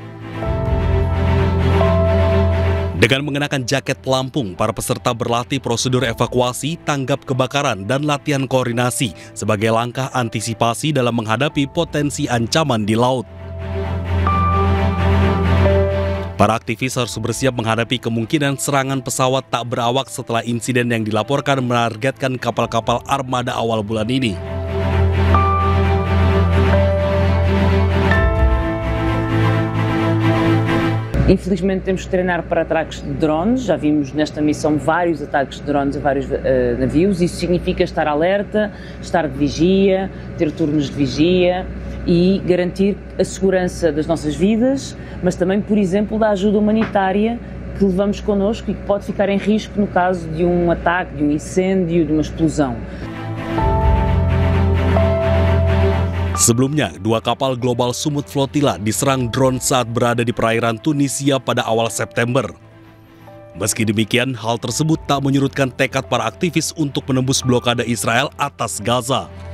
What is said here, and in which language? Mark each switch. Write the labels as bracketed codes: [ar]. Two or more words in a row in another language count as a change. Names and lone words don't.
[id] Dengan mengenakan jaket pelampung, para peserta berlatih prosedur evakuasi, tanggap kebakaran, dan latihan koordinasi sebagai langkah antisipasi dalam menghadapi potensi ancaman di laut. Para aktivis harus bersiap menghadapi kemungkinan serangan pesawat tak berawak setelah insiden yang dilaporkan menargetkan kapal-kapal armada awal bulan ini. [pt] Infelizmente temos que treinar para ataques de drones, já vimos nesta missão vários ataques de drones a vários navios, isso significa estar alerta, estar de vigia, ter turnos de vigia e garantir a segurança das nossas vidas, mas também, por exemplo, da ajuda humanitária que levamos connosco e que pode ficar em risco no caso de um ataque, de um incêndio, de uma explosão. [id] Sebelumnya, 2 kapal Global Sumut Flotilla diserang drone saat berada di perairan Tunisia pada awal September. Meski demikian, hal tersebut tak menyurutkan tekad para aktivis untuk menembus blokade Israel atas Gaza.